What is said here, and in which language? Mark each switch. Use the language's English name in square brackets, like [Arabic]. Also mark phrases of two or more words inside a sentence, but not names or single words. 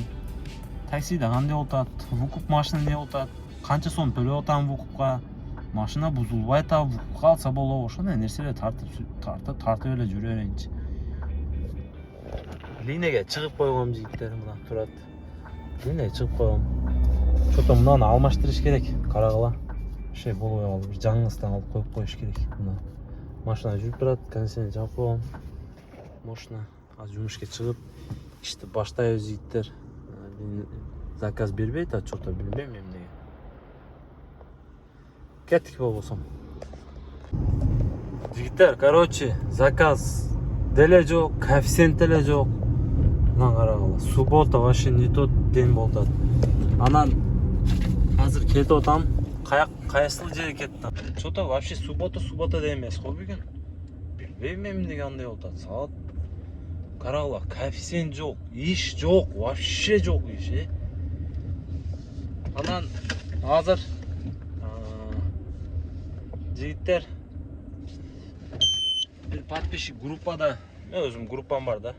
[Kyrgyz] Таксиде кандай болуп атат? Вукуп машина не болуп атат? Канча сом төлөп атам вукупка? Машина бузулбай атабы, вукупка алса болобу? Ошондой нерселер тартып эле жүрө берейинчи. Линияга чыгып койгом жигиттер, мына турат. Линияга чыгып койгом. Что-то мынаны алмаштырыш керек, карагыла. Şey болбой калды, бир жаңысынан алып коюп коюш керек. Мына машина жүрүп турат, кондиционер жаап койгом. Машина азыр жумушка чыгып, ишти баштайбыз жигиттер. Заказ бербейт, что-то билбейм эмнеге. Кеттик болбосом. Жигиттер, короче, заказ деле жок, коэффициент деле жок. Мына карагыла, [Russian] суббота вообще не тот день [Kyrgyz] болуп атат. Анан азыр кетип атам. Кайсыл жерге кеттим? [Russian] Что-то вообще [Kyrgyz] суббота да эмес го бүгүн. Билбейм эмнеге андай болуп атат. Саат карагыла, коэффициент жок, иш жок, вообще жок иш. Анан азыр жигиттер бир подписчик группада, мен өзүм группам бар да.